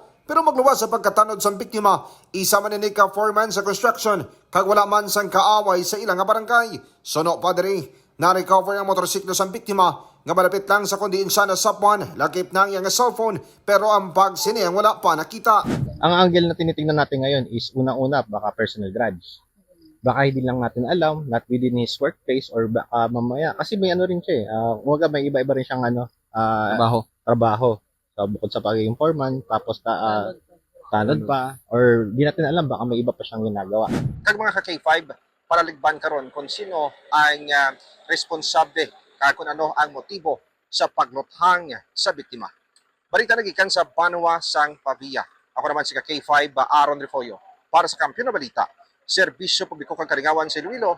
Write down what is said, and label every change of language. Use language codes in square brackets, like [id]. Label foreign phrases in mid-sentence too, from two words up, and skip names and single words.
[hil] Pero magluwas sa pagkatanod sa biktima, isa man ni ka foreman sa construction, kag wala man sang kaaway sa ilang nga barangay. Sono padre, na-recover ang motorsiklo sa biktima, nga malapit lang sa kundiin siya na sapwan, lakip na ang iyang cellphone, pero ang bag siniyang wala pa nakita. [tl] Ang angle na tinitingnan natin ngayon is unang-una baka [en] personal grudge. [tl] Baka hindi lang natin alam, [en] not within his workplace or [tl] baka mamaya. Kasi may ano rin siya eh. May iba-iba rin siyang trabaho. So, bukod sa pagiging foreman, tapos tanod pa, or di natin alam, baka may iba pa siyang ginagawa. [hil] Kag mga ka-K5, paraligban karon kung sino ang responsable kag kung ano ang motibo sa pagluthang sa biktima. Balita nagikan sa Banwa, sang Pavia. Ako naman si K5 Aaron Refollo para sa Kampiyon na Balita, Serbisyo Publiko kang Kalingawan sa Iloilo.